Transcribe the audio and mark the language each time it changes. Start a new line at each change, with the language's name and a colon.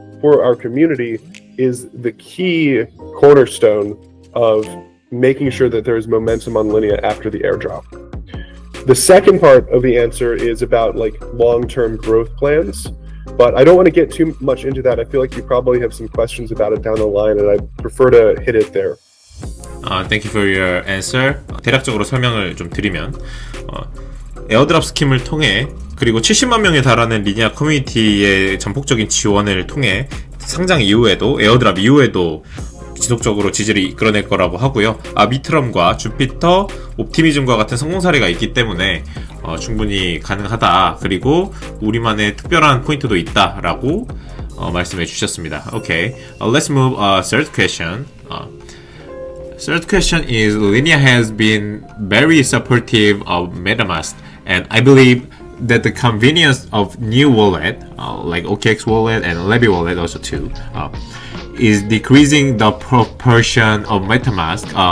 English: for our community is the key cornerstone of making sure that there is momentum on Linea after the airdrop. The second part of the answer is about like long-term growth plans, but I don't want to get too much into that. I feel like you probably have some questions about it down the line, and I prefer to hit it there. Thank you for your answer.
Korean: 대략적으로 설명을 좀 드리면 에어드랍 스킴을 통해 그리고 70만 명에 달하는 리니아 커뮤니티의 전폭적인 지원을 통해 상장 이후에도 에어드랍 이후에도 지속적으로 지지를 이끌어낼 거라고 하고요. 아비트럼과 주피터, 옵티미즘과 같은 성공 사례가 있기 때문에 충분히 가능하다. 그리고 우리만의 특별한 포인트도 있다라고 말씀해 주셨습니다.
English: Okay, let's move third question. Third question is Linea has been very supportive of Metamask, and I believe that the convenience of new wallet, like OKX wallet and Levy wallet also too, is decreasing the proportion of Metamask.